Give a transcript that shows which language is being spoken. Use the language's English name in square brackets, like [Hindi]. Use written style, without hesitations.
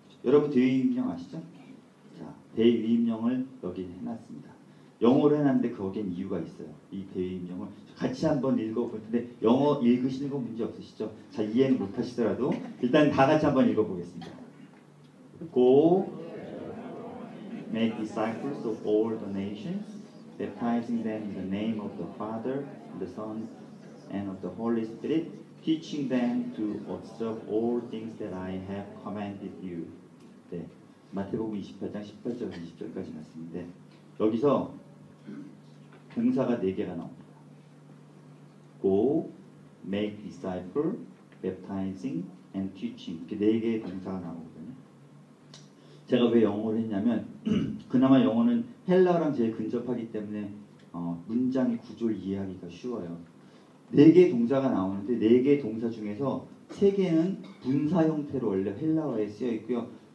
[Korean] 여러분 대위임령 아시죠? 자, 대위임령을 여기 해놨습니다. 영어로 해놨는데 거기엔 이유가 있어요. 이 대위임령을 같이 한번 읽어볼 텐데 영어 읽으시는 건 문제 없으시죠? 자, 이해는 못하시더라도 일단 다 같이 한번 읽어보겠습니다. [English] Go make disciples of all the nations, baptizing them in the name of the Father, the Son, and of the Holy Spirit, teaching them to observe all things that I have commanded you. [Korean] 네, 마태복음 28장 18절 20절까지 말씀인데 여기서 동사가 4개가 나옵니다. [English] Go, make disciple, baptizing, and teaching. [Korean] 이렇게 4개의 동사가 나오거든요. 제가 왜 영어를 했냐면 그나마 영어는 헬라어랑 제일 근접하기 때문에 문장의 구조를 이해하기가 쉬워요. 4개의 동사가 나오는데 4개의 동사 중에서 3개는 분사 형태로 원래 헬라어에 쓰여 있고요.